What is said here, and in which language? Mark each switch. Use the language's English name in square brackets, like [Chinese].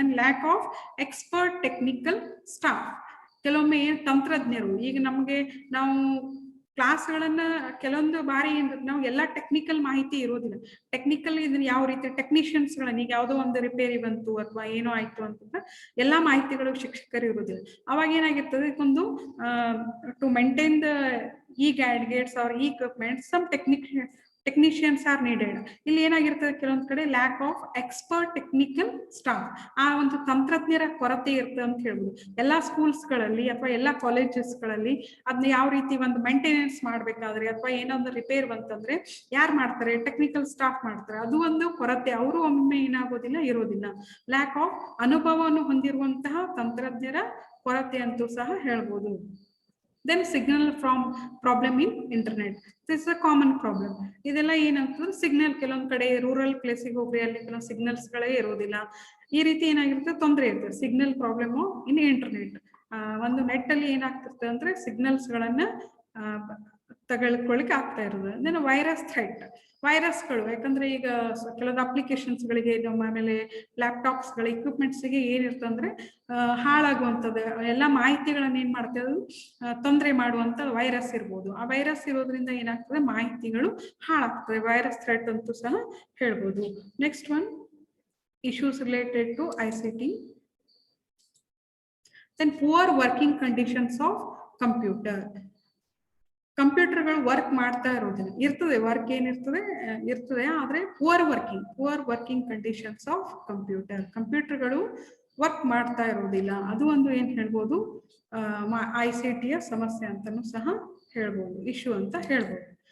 [English] Then lack of expert technical staff. [Kannada] ಕೆಲವೊಮ್ಮೆ ತಂತ್ರಜ್ಞರು, ಈಗ ನಾವು ಕ್ಲಾಸ್ಗಳನ್ನ ಕೆಲವೊಂದು ಬಾರಿ ನಾವು ಎಲ್ಲಾ ಟೆಕ್ನಿಕಲ್ ಮಾಹಿತಿ ಇರೋದಿಲ್ಲ. ಟೆಕ್ನಿಕಲ್ ಇದನ್ನ ಯಾವ ರೀತಿ ಟೆಕ್ನಿಷಿಯನ್ಸ್ ಗಳನ್ನ, ಈಗ ಯಾವುದೋ ಒಂದು ರಿಪೇರಿ ಬಂತು ಅಥವಾ ಏನೋ ಆಯ್ತು ಅಂತಂದ್ರೆ ಎಲ್ಲಾ ಮಾಹಿತಿಗಳು ಶಿಕ್ಷಕರು ಇರೋದಿಲ್ಲ. ಅವಾಗ ಏನಾಗಿರ್ತದೆ, ಒಂದು [English] To maintain the gadgets or equipment, some technicians are needed. [Kannada] ಇಲ್ಲಿ ಏನಾಗಿರ್ತದೆ, ಕೆಲವೊಂದ್ ಕಡೆ [English] lack of expert technical staff, [Kannada] ಆ ಒಂದು ತಂತ್ರಜ್ಞರ ಕೊರತೆ ಇರ್ತದೆ ಅಂತ ಹೇಳ್ಬೋದು. ಎಲ್ಲಾ ಸ್ಕೂಲ್ಸ್ ಗಳಲ್ಲಿ ಅಥವಾ ಎಲ್ಲಾ ಕಾಲೇಜಸ್ ಗಳಲ್ಲಿ ಅದನ್ನ ಯಾವ ರೀತಿ ಒಂದು ಮೇಂಟೆನೆನ್ಸ್ ಮಾಡ್ಬೇಕಾದ್ರೆ ಅಥವಾ ಏನೊಂದು ರಿಪೇರ್ ಬಂತಂದ್ರೆ ಯಾರು ಮಾಡ್ತಾರೆ, ಟೆಕ್ನಿಕಲ್ ಸ್ಟಾಫ್ ಮಾಡ್ತಾರೆ. ಅದು ಒಂದು ಕೊರತೆ, ಅವರು ಒಮ್ಮೆ ಏನಾಗೋದಿಲ್ಲ, ಇರೋದಿಲ್ಲ. [English] lack of [Kannada] ಅನುಭವವನ್ನು ಹೊಂದಿರುವಂತಹ ತಂತ್ರಜ್ಞರ ಕೊರತೆ ಅಂತೂ ಸಹ ಹೇಳ್ಬೋದು. [English] Then signal from problem in internet. This is a common problem. [Kannada] ಇದೆಲ್ಲ ಏನಂತಂದ್ರೆ ಸಿಗ್ನಲ್, ಕೆಲವೊಂದ್ ಕಡೆ ರೂರಲ್ ಪ್ಲೇಸಿಗೆ ಹೋಗ್ರಿ, ಅಲ್ಲಿ ಕೆಲವೊಂದು ಸಿಗ್ನಲ್ಸ್ ಗಳೇ ಇರೋದಿಲ್ಲ. ಈ ರೀತಿ ಏನಾಗಿರುತ್ತೆ, ತೊಂದರೆ ಇರ್ತದೆ. [English] Signal problem in internet. [Kannada] ಒಂದು ನೆಟ್ ಅಲ್ಲಿ ಏನಾಗ್ತಿರ್ತದೆ ಅಂದ್ರೆ ಸಿಗ್ನಲ್ಸ್ ಗಳನ್ನ ತಗೊಳ್ಕೊಳ್ಳಿಕ್ಕೆ ಆಗ್ತಾ ಇರೋದು. [English] then virus threat, [Kannada] ವೈರಸ್ಗಳು, ಯಾಕಂದ್ರೆ ಈಗ ಕೆಲವೊಂದು ಅಪ್ಲಿಕೇಶನ್ಸ್ಗಳಿಗೆ ನಮ್ಮ ಆಮೇಲೆ ಲ್ಯಾಪ್ಟಾಪ್ಸ್ಗಳ ಇಕ್ವಿಪ್ಮೆಂಟ್ಸ್ಗೆ ಏನಿರ್ತದೆ ಅಂದ್ರೆ ಹಾಳಾಗುವಂಥದ್ದು ಎಲ್ಲ ಮಾಹಿತಿಗಳನ್ನ ಏನ್ ಮಾಡ್ತೇವೆ, ತೊಂದರೆ ಮಾಡುವಂತ ವೈರಸ್ ಇರ್ಬೋದು. ಆ ವೈರಸ್ ಇರೋದ್ರಿಂದ ಏನಾಗ್ತದೆ, ಮಾಹಿತಿಗಳು ಹಾಳಾಗ್ತದೆ. ವೈರಸ್ ಥ್ರೆಟ್ ಅಂತೂ ಸಹ ಹೇಳ್ಬೋದು. [English] Next one, issues related to ICT. Then poor working conditions of computer. [Kannada] ಕಂಪ್ಯೂಟರ್ಗಳು ವರ್ಕ್ ಮಾಡ್ತಾ ಇರೋದಿಲ್ಲ, ಇರ್ತದೆ ವರ್ಕ್ ಏನಿರ್ತದೆ ಇರ್ತದೆ, ಆದ್ರೆ [English] poor working conditions of [Kannada] ಕಂಪ್ಯೂಟರ್ಗಳು ವರ್ಕ್ ಮಾಡ್ತಾ ಇರೋದಿಲ್ಲ. ಅದು ಒಂದು ಏನ್ ಹೇಳ್ಬೋದು, ICT ಯ ಸಮಸ್ಯೆ ಅಂತಾನು ಸಹ ಹೇಳ್ಬೋದು, ಇಶ್ಯೂ ಅಂತ ಹೇಳ್ಬೋದು.